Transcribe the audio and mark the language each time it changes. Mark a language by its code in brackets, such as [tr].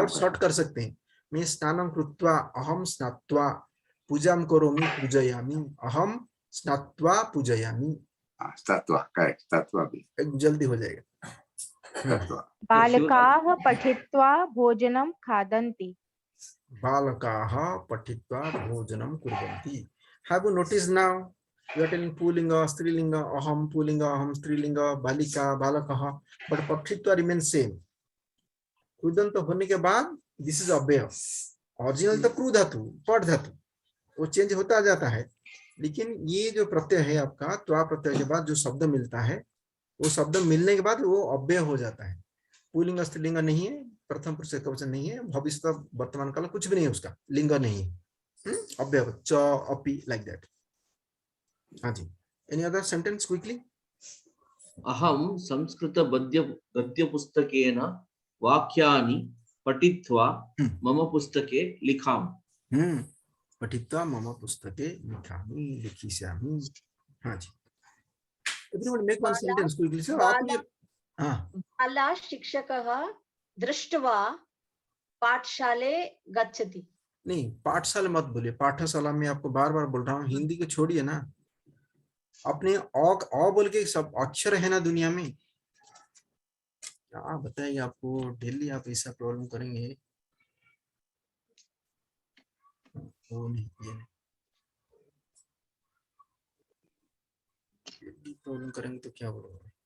[hi] और शॉर्ट कर सकते हैं, [sa] मैं स्नानं कृत्वा अहम स्नात्वा पूजां करोमि पूजयामि, अहम स्नात्वा पूजयामि, तत्वा, करेक्ट, तत्वा भी [hi] जल्दी हो जाएगा। [sa] तत्वा। बालकाः पठित्वा भोजनं खादन्ति। बालकाः पठित्वा भोजनं कुर्वन्ति। [en] Have you notice now you are telling pulinga strilinga aham pulinga aham strilinga balika balakah, but पठित्वा remains same। [hi] कृदंत होने के बाद दिस इज अव्यय, ओरिजिनल तो क्रू धातु पठ धातु, वो चेंज होता जाता है, लेकिन ये जो प्रत्यय है आपका त्वा प्रत्यय के बाद जो शब्द मिलता है, वो शब्द मिलने के बाद वो अव्यय हो जाता है। पुलिंग स्त्रीलिंग नहीं है, प्रथम पुरुष एकवचन नहीं है, भविष्य वर्तमान काल कुछ भी नहीं है, उसका लिंग नहीं है, अव्यय च अपि लाइक दैट। [en] हाँ जी, any other sentence quickly. [sa] अहम संस्कृत गद्य पुस्तकेन वाक्यानि पठित्वा मम पुस्तके लिखामि। पठित्वा मम पुस्तके लिखामि लिखिष्यामि। [en] हाँ जी, everyone make one sentence quickly sir. [hi] आप ये [sa] बाला शिक्षकः दृष्ट्वा पाठशाले गच्छति। [hi] नहीं, पाठशाला मत बोलिए, पाठशाला में आपको बार बार बोल रहा हूँ, हिंदी को छोड़िए ना, अपने अ बोल के सब अक्षर है ना दुनिया में, क्या बताइए आपको, डेली आप ऐसा प्रॉब्लम करेंगे, वो नहीं, ये नहीं, प्रॉब्लम करेंगे तो क्या बोलोगे।